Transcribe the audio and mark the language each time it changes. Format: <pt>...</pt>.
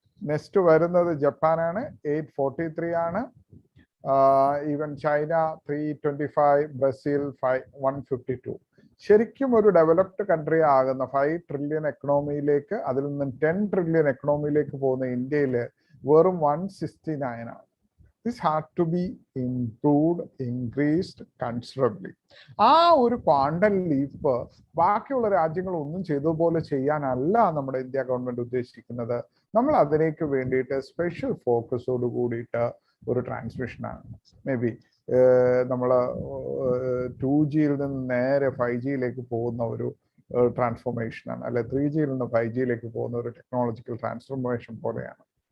<ml>Next വരുന്നത് ജപ്പാനാണ്, 843 ആണ്. Even China 325, Brazil 152. ശരിക്കും ഒരു ഡെവലപ്ഡ് കൺട്രി ആകുന്ന 5 trillion എക്കണോമിയിലേക്ക്, അതിൽ നിന്ന് 10 trillion എക്കണോമിയിലേക്ക് പോകുന്ന ഇന്ത്യയിൽ വെറും 169 ആണ്.</ml> <en>This had to be improved, increased considerably.</en> <ml>ആ ഒരു ക്വാണ്ടം ലീപ്പ് ബാക്കിയുള്ള രാജ്യങ്ങൾ ഒന്നും ചെയ്തതുപോലെ ചെയ്യാനല്ല നമ്മുടെ ഇന്ത്യ ഗവൺമെന്റ് ഉദ്ദേശിക്കുന്നത്. നമ്മൾ അതിലേക്ക് വേണ്ടിയിട്ട് സ്പെഷ്യൽ ഫോക്കസോട് കൂടിയിട്ട് ഒരു ട്രാൻസ്മിഷനാണ്. മേ ബി നമ്മൾ 2Gയിൽ നിന്ന് നേരെ 5Gയിലേക്ക് പോകുന്ന ഒരു ട്രാൻസ്ഫോർമേഷനാണ്, അല്ലെ 3Gയിൽ നിന്ന് 5Gയിലേക്ക് പോകുന്ന ഒരു ടെക്നോളജിക്കൽ ട്രാൻസ്ഫോർമേഷൻ പോലെയാണ്.</ml>